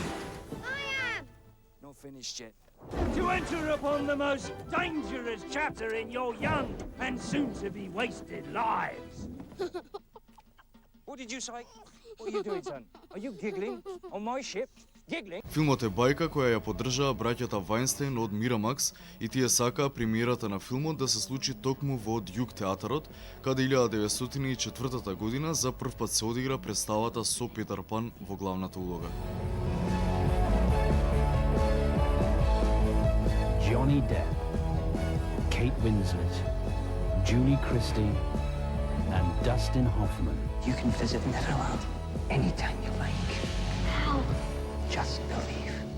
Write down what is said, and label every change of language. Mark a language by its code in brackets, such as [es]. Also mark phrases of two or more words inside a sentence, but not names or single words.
[en] I am! Not finished yet. To enter upon the most dangerous chapter in your young and soon-to-be wasted lives. What did you say? What are you doing, son? Are you giggling on my ship? Giggling? [mk] Филмот е бајка која ја поддржаа браќата Вајнстеин од Мирамакс и тие сакаа премиерата на филмот да се случи токму во Дјук театарот, каде 1904 година за прв пат се одигра представата со Петер Пан во главната улога. [en] Johnny Depp, Kate Winslet, Julie Christie, and Dustin Hoffman. You can visit Netherlands anytime you like. How? Just believe.